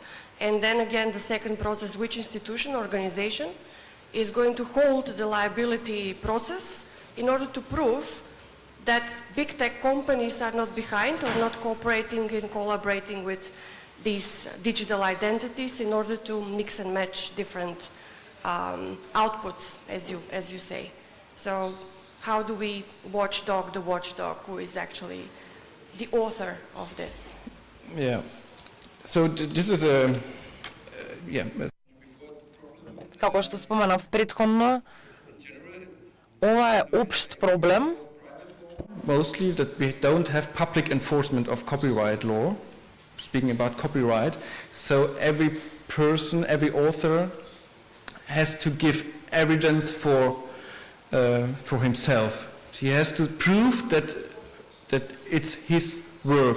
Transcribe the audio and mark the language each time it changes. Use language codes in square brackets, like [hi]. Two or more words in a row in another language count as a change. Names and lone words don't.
[en] And then again, the second process, which institution, organization, is going to hold the liability process in order to prove that big tech companies are not behind or not cooperating and collaborating with these digital identities in order to mix and match different outputs, as you say. So how do we watchdog the watchdog who is actually the author of this? Yeah. So this is a [mk] Како што споменав претходно, ова е општ проблем. [en] Mostly that we don't have public enforcement of copyright law, speaking about copyright. So every person, every author has to give evidence for himself. He has to prove that it's his work.